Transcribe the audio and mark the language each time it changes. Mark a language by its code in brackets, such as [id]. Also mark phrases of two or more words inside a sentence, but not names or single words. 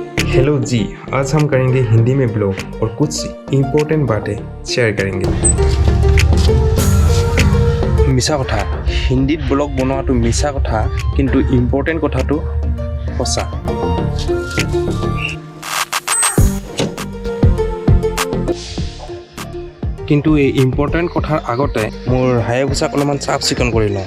[hi] हेलो जी, आज हम करेंगे हिंदी में ब्लॉग और कुछ इम्पोर्टेंट बातें शेयर करेंगे। [as] मिছা কথা হিন্দীত ব্লগ বনোৱাটো মিছা কথা কিন্তু ইম্পৰ্টেণ্ট কথাটো সঁচা। কিন্তু এই ইম্পৰ্টেণ্ট কথাৰ আগতে মোৰ হায়াবুছাক অলপমান চাফ চিকুণ কৰি লওঁ।